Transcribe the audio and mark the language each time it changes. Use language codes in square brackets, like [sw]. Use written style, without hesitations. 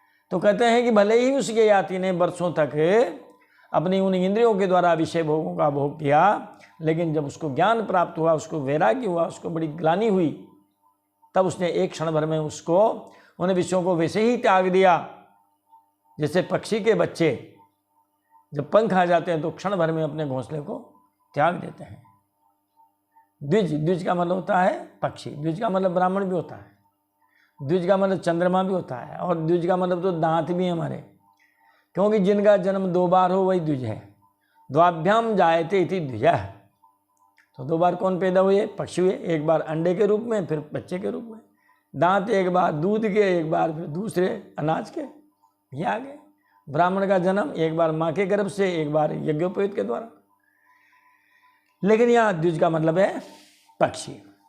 [hi] तो कहते हैं कि भले ही उसके याति ने वर्षों तक अपनी उन इंद्रियों के द्वारा विषय भोगों का भोग किया, लेकिन जब उसको ज्ञान प्राप्त हुआ, उसको वैराग्य हुआ, उसको बड़ी ग्लानि हुई, तब उसने एक क्षण भर में उसको उन विषयों को वैसे ही त्याग दिया जैसे पक्षी के बच्चे जब पंख आ जाते हैं तो क्षण भर में अपने घोंसले को त्याग देते हैं। द्विज, द्विज का मतलब होता है पक्षी, द्विज का मतलब ब्राह्मण भी होता है, द्विज का मतलब चंद्रमा भी होता है, और द्विज का मतलब तो दांत भी हमारे, क्योंकि जिनका जन्म 2 बार हो वही द्विज है। [sa] द्वाभ्याम जायते इति द्विजः। [hi] तो 2 बार कौन पैदा हुए? पक्षी हुए, एक बार अंडे के रूप में, फिर बच्चे के रूप में। दांत एक बार दूध के, एक बार फिर दूसरे अनाज के, ये आ गए। ब्राह्मण का जन्म एक बार माँ के गर्भ से, एक बार यज्ञोपवीत के द्वारा। लेकिन यहाँ द्विज का मतलब है पक्षी।